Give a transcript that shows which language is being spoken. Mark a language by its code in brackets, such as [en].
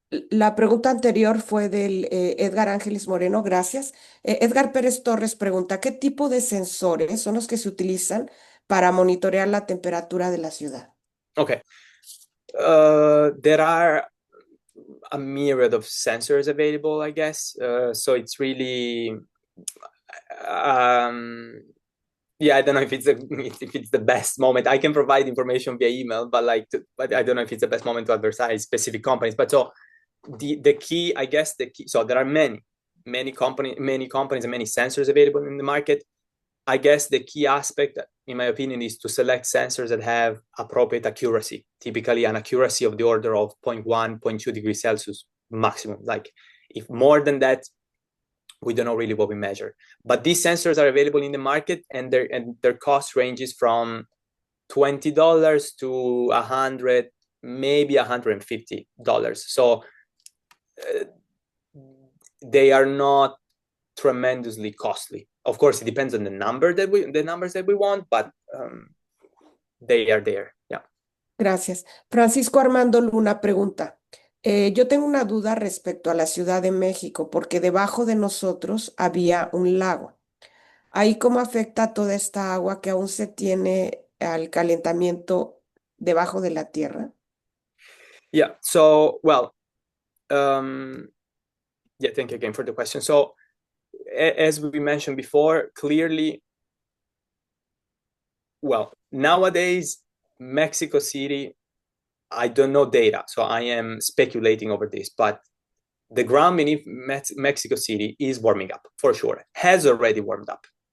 [es] La pregunta anterior fue del Edgar Ángeles Moreno, gracias. Edgar Pérez Torres pregunta, ¿qué tipo de sensores son los que se utilizan para monitorear la temperatura de la ciudad? [en] Okay. There are a myriad of sensors available, I guess. So it's really, yeah, I don't know if it's the best moment. I can provide information via email, but I don't know if it's the best moment to advertise specific companies. But so the key, I guess, so there are many companies and many sensors available in the market. I guess the key aspect, in my opinion, is to select sensors that have appropriate accuracy, typically an accuracy of the order of 0.1, 0.2 degrees Celsius maximum. Like if more than that, we don't know really what we measure. But these sensors are available in the market, and their cost ranges from $20 to $100, maybe $150. So they are not tremendously costly. Of course, it depends on the numbers that we want, but they are there. Yeah. [es] Gracias. Francisco Armando Luna pregunta, yo tengo una duda respecto a la Ciudad de México, porque debajo de nosotros había un lago. ¿Ahí cómo afecta toda esta agua que aún se tiene al calentamiento debajo de la tierra? [en] Yeah. So, well, yeah, thank you again for the question. So, as we mentioned before, clearly, well, nowadays, Mexico City, I don't know data, so I am speculating over this, but the ground beneath Mexico City is warming up, for sure, has already warmed up.